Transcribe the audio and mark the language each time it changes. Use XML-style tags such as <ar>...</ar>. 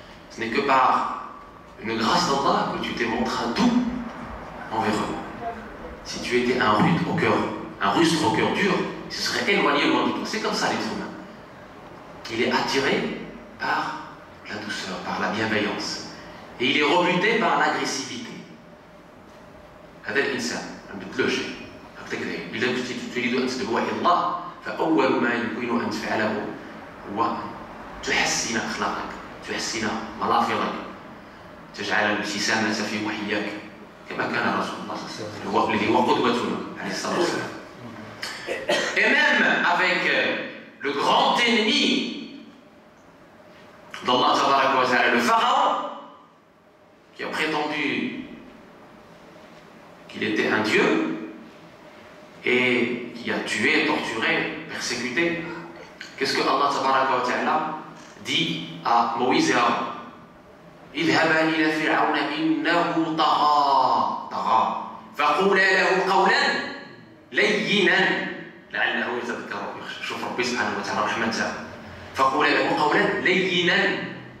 <fr>Ce n'est que par une grâce d'Allah que tu t'es montré doux envers eux. Si tu étais un rude au cœur, un rustre au cœur dur, il se serait éloigné loin de toi. C'est comme ça l'être humain. Il est attiré par la douceur, par la bienveillance. Et il est rebuté par l'agressivité.</fr> <ar>هذا الإنسان ما نبدلوش هكذا. إذا كنت تريد أن تدعو إلى الله فأول ما يمكن أن تفعله هو تحسن أخلاقك، تحسن ملافظك، تجعل الابتسامة في وحياك كما كان رسول الله صلى الله عليه وسلم الذي هو قدوتنا عليه الصلاة والسلام.</ar> <fr>Et même avec le grand ennemi d'Allah tabaraka wa ta'ala, le pharaon, qui a prétendu qu'il était un dieu et qui a tué, torturé, persécuté. Qu'est-ce que Allah tabaraka wa ta'ala dit à Moïse et Aaron?</fr> <ar>اذهبا إلى فرعون إنه طغى فقولا له قولا لينا لعله يتذكر. شوف ربي سبحانه وتعالى رحمة تاعو فقول له قولا لينا.</ar>